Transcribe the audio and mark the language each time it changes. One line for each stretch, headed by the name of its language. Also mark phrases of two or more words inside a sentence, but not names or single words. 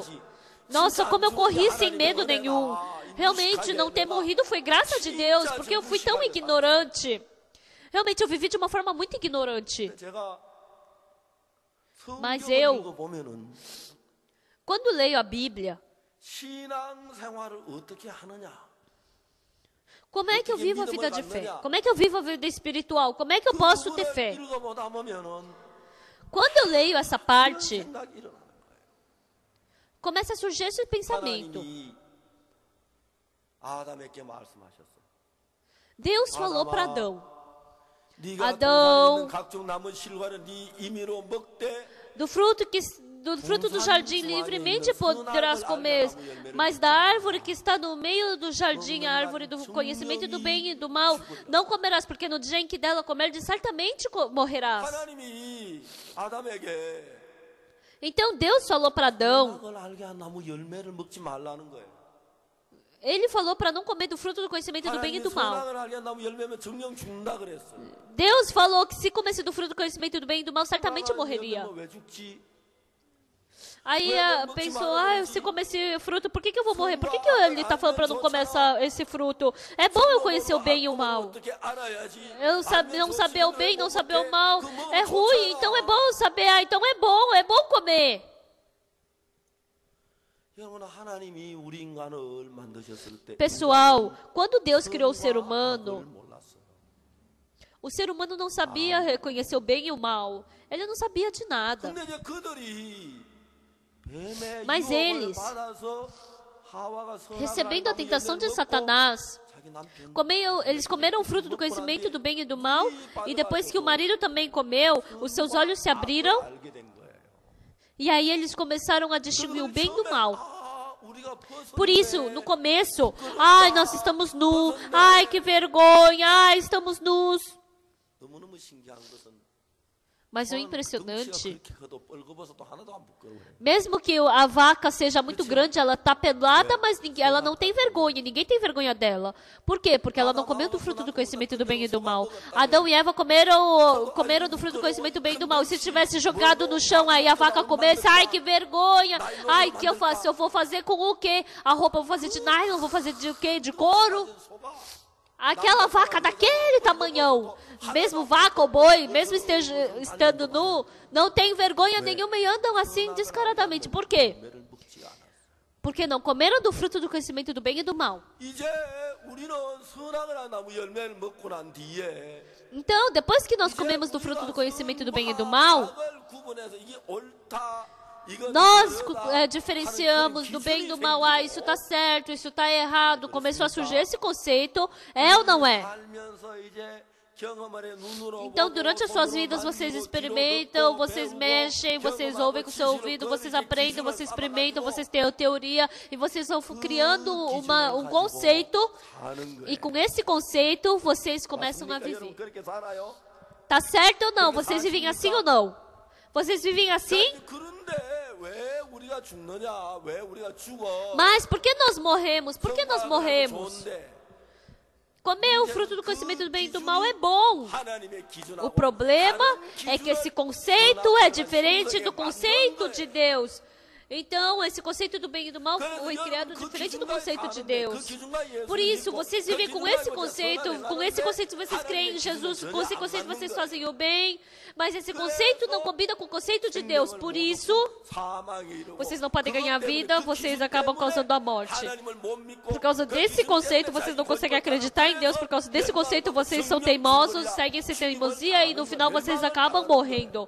Portuguese: Nossa, como eu corri sem medo nenhum. Realmente, não ter morrido foi graça de Deus, porque eu fui tão ignorante. Realmente eu vivi de uma forma muito ignorante.
Korean: 제가
Portuguese: Mas
Korean: 성경을
Portuguese: eu,
Korean: 읽어보면은
Portuguese: quando leio a Bíblia,
Korean: 신앙생활을 어떻게 하느냐?
Portuguese: como é que eu vivo a vida de fé? Como é que eu vivo a vida espiritual? Como é que eu
Korean: 그
Portuguese: posso ter
Korean: 부분을
Portuguese: fé?
Korean: 읽어보다 보면은
Portuguese: Quando eu leio essa parte,
Korean: 생각이 일어나요.
Portuguese: começa a surgir esse pensamento.
Korean: 하나님이 아담에게 말씀하셨어요.
Portuguese: Deus falou para Adão,
Korean: 네가
Portuguese: Adão,
Korean: 동산에 있는 각종 나무 실과를 네 임의로 먹되
Portuguese: do fruto do jardim livremente poderás comer, mas da árvore que está no meio do jardim, a árvore do conhecimento do bem e do mal, não comerás, porque no dia em que dela comerdes, certamente morrerás.
Korean: 하나님이 아담에게
Portuguese: Então Deus falou para Adão,
Korean: 선악을 알게 한 나무 열매를 먹지 말라는 거예요.
Portuguese: Ele falou para não comer do fruto do conhecimento do bem e
Korean: 하나님이
Portuguese: do mal.
Korean: 선악을 알게 한 나무 열매면 정령 죽는다 그랬어요.
Portuguese: Deus falou que se comesse do fruto do conhecimento do bem e do mal, certamente
Korean: 하나님
Portuguese: morreria.
Korean: 열매면 왜 죽지?
Portuguese: Aí pensou, se comer esse fruto, por que eu vou morrer? Por que ele está falando para não comer esse fruto? É bom eu conhecer o bem e o mal.
Korean: 어떻게 알아야지?
Portuguese: Não saber o bem, não saber o mal é ruim, então é bom saber, então é bom comer.
Korean: 여러분, 하나님이 우리 인간을 만드셨을 때
Portuguese: Pessoal, quando Deus criou o ser
Korean: 악을
Portuguese: humano,
Korean: 몰랐어요.
Portuguese: o ser humano não sabia reconhecer o bem e o mal. Ele não sabia de nada.
Korean: 근데 이제 그들이 뱀의
Portuguese: Mas
Korean: 유혹을
Portuguese: eles,
Korean: 받아서 하와가 선악을
Portuguese: recebendo a
Korean: 알고
Portuguese: tentação de
Korean: 열매를
Portuguese: Satanás,
Korean: 먹고 자기 남편
Portuguese: eles comeram o fruto do conhecimento do bem e do mal, e depois que o marido também comeu, os seus olhos se abriram,
Korean: 알게 된 거예요.
Portuguese: e aí eles começaram a distinguir o bem do mal.
Korean: 우리가 벗었는데
Portuguese: Por isso, no começo, ai, nós estamos nus, ai, que vergonha, ai, estamos nus.
Korean: 너무너무 신기한 것은
Portuguese: Mas o
Korean: 덩치가
Portuguese: impressionante,
Korean: 그렇게 커도 벌거벗어도 하나도 안 부끄러워요.
Portuguese: mesmo que a vaca seja muito grande, ela está pelada, mas ela não tem vergonha, ninguém tem vergonha dela. Por quê? Porque ela não comeu do fruto do conhecimento do bem e do mal. Adão e Eva comeram do fruto do conhecimento do bem e do mal. E se tivesse jogado no chão, aí a vaca comesse, ai, que vergonha, ai, o que eu faço? Eu vou fazer com o quê? A roupa eu vou fazer de nylon, vou fazer de o quê? De couro? Aquela vaca daquele tamanhão, mesmo vaca ou boi, mesmo estando nu, não tem vergonha nenhuma e andam assim descaradamente. Por quê?
Korean: 열매를 먹지 않았어요.
Portuguese: Porque não comeram do fruto do conhecimento do bem e do mal.
Korean: 이제 우리는 선악을 한 나무 열매를 먹고 난 뒤에
Portuguese: Então, depois que nós comemos do fruto do conhecimento do bem e do mal,
Korean: 선악을 구분해서 이게 옳다, 이건
Portuguese: nós
Korean: 그러다
Portuguese: diferenciamos
Korean: 하는
Portuguese: do
Korean: 그런
Portuguese: bem e do
Korean: 기준이
Portuguese: mal.
Korean: 생기고
Portuguese: Isso está certo, isso está errado. Começou a surgir esse conceito, é ou não é?
Korean: 살면서 이제 경험을 해 눈으로
Portuguese: Então,
Korean: 보고,
Portuguese: durante as suas
Korean: 손으로
Portuguese: vidas, vocês
Korean: 만지고,
Portuguese: experimentam,
Korean: 뒤로
Portuguese: vocês
Korean: 듣고,
Portuguese: mexem, vocês
Korean: 경험하고
Portuguese: ouvem com o seu
Korean: 지식을
Portuguese: ouvido, vocês
Korean: 거기에
Portuguese: aprendem,
Korean: 기준을
Portuguese: vocês experimentam,
Korean: 삼아가지고
Portuguese: vocês têm a teoria e vocês vão criando um conceito.
Korean: 사는
Portuguese: E
Korean: 거예요.
Portuguese: com esse conceito, vocês começam a
Korean: 맞습니까? 여러분,
Portuguese: viver.
Korean: 그렇게 살아요?
Portuguese: Tá certo ou não? Vocês vivem assim ou não? Vocês vivem assim?
Korean: 그런데 왜 우리가 죽느냐? 왜 우리가 죽어?
Portuguese: Mas por que nós morremos? Por que nós
Korean: 선악을
Portuguese: morremos?
Korean: 좋은데
Portuguese: Comer o fruto do conhecimento do bem e do mal é bom.
Korean: 하나님의 기준하고
Portuguese: O problema
Korean: 다른
Portuguese: é que esse
Korean: 기준을
Portuguese: conceito é
Korean: 선악과
Portuguese: diferente do
Korean: 선악에
Portuguese: conceito
Korean: 맞는
Portuguese: de
Korean: 거예요.
Portuguese: Deus. Então, esse conceito do bem e do mal foi
Korean: 그래서
Portuguese: criado
Korean: 그
Portuguese: diferente do
Korean: 기준과
Portuguese: conceito de
Korean: 사는데 그
Portuguese: Deus.
Korean: 기준과 예수를
Portuguese: Por isso,
Korean: 믿고
Portuguese: vocês
Korean: 그
Portuguese: vivem com
Korean: 기준과
Portuguese: esse
Korean: 이제
Portuguese: conceito,
Korean: 선악을
Portuguese: com esse
Korean: 하는데
Portuguese: conceito vocês creem em
Korean: 하나님의
Portuguese: Jesus,
Korean: 기준은
Portuguese: com esse
Korean: 전혀 안
Portuguese: conceito
Korean: 맞는
Portuguese: vocês
Korean: 거예요.
Portuguese: fazem o bem, mas esse conceito não combina com o conceito de Deus. Por isso, vocês não podem ganhar vida, vocês acabam causando a morte. Por causa desse conceito, vocês não conseguem acreditar em Deus. Por causa desse conceito, vocês são teimosos, seguem essa teimosia e no final vocês acabam morrendo.